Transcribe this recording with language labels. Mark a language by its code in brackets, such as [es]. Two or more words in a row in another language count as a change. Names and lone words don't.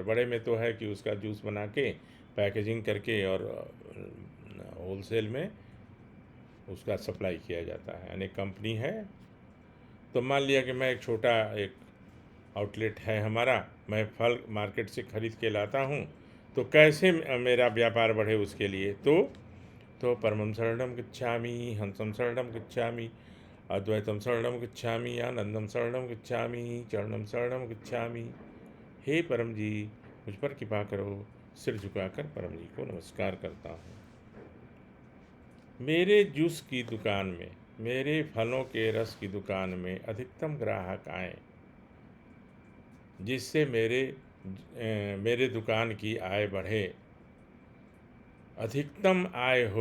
[hi] बड़े में तो है कि उसका जूस बना के पैकेजिंग करके और होलसेल में उसका सप्लाई किया जाता है, यानी कंपनी है। तो मान लिया कि मैं एक आउटलेट है हमारा, मैं फल मार्केट से ख़रीद के लाता हूँ, तो कैसे मेरा व्यापार बढ़े उसके लिए, तो [sa] परमं शरणं गच्छामि, हंसं शरणं गच्छामि, अद्वैतम शरणं गच्छामि, आनंदम शरणं गच्छामि, चरणम शरणं गच्छामि। [hi] हे परम जी, मुझ पर कृपा करो। सिर झुकाकर परम जी को नमस्कार करता हूँ। मेरे जूस की दुकान में, मेरे फलों के रस की दुकान में अधिकतम ग्राहक आएँ, जिससे मेरे दुकान की आय बढ़े, अधिकतम आय हो।